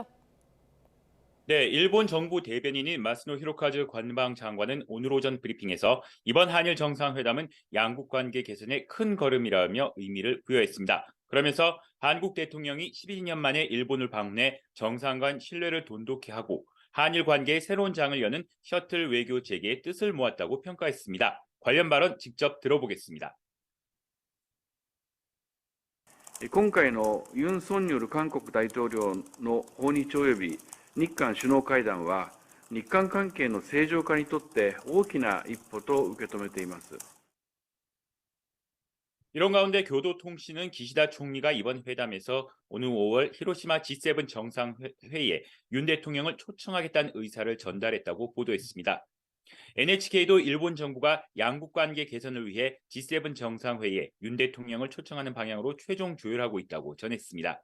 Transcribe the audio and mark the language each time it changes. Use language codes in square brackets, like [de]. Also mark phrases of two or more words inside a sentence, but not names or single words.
[ko] 네, 일본 정부 대변인인 마스노 히로카즈 관방장관은 오늘 오전 브리핑에서 이번 한일 정상회담은 양국 관계 개선의 큰 걸음이라며 의미를 부여했습니다. 그러면서 한국 대통령이 12년 만에 일본을 방문해 정상 간 신뢰를 돈독히 하고 한일 관계의 새로운 장을 여는 셔틀 외교 재개의 뜻을 모았다고 평가했습니다. 관련 발언 직접 들어보겠습니다. [ja] 今回のユン・ソンニョル韓国大統領の訪日及び日韓首脳会談は、日韓関係の正常化にとって大きな一歩と受け止めています。 [ko] 이런 가운데 교도통신은 기시다 총리가 이번 회담에서 오는 5월 히로시마 G7 정상회의에 윤 대통령을 초청하겠다는 의사를 전달했다고 보도했습니다. NHK도 일본 정부가 양국 관계 개선을 위해 G7 정상회의에 윤 대통령을 초청하는 방향으로 최종 조율하고 있다고 전했습니다.